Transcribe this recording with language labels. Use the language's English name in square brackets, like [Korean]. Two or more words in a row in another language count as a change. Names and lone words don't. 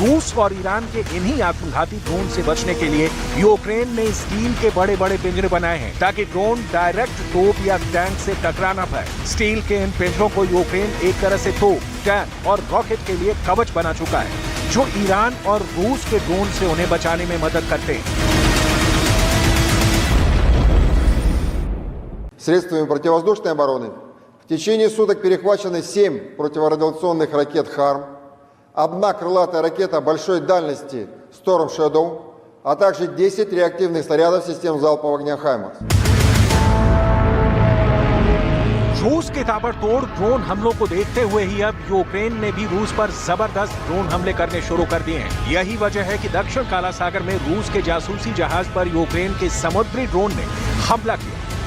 [Hindi] रूस और ईरान के इन्हीं आत्मघाती ड्रोन से बचने के लिए यूक्रेन ने स्टील के बड़े बड़े पिंजरे बनाए हैं, ताकि [English] drone direct [Hindi] तोप या टैंक से टकरा ना पाए। स्टील के इन पिंजरों को यूक्रेन एक तरह से तोप, टैंक और रॉकेट के लिए कवच बना चुका है, जो ईरान और रूस के ड्रोन से उन्हें बचाने में मदद करते हैं। [Russian] Средствами противовоздушной обороны в течение суток перехвачены 7 противорадиационных ракет «Харм», 1 крылатая ракета большой дальности «Storm Shadow», а также 10 реактивных снарядов систем залпового огня «Хаймарс». [Hindi] रूस के ताबड़तोड़ ड्रोन हमलों को देखते हुए ही अब यूक्रेन ने भी रूस पर जबरदस्त ड्रोन हमले करने शुरू कर दिए हैं। यही वजह है कि दक्षिण काला सागर में रूस के जासूसी जहाज पर यूक्रेन के समुद्री ड्रोन ने हमला किया।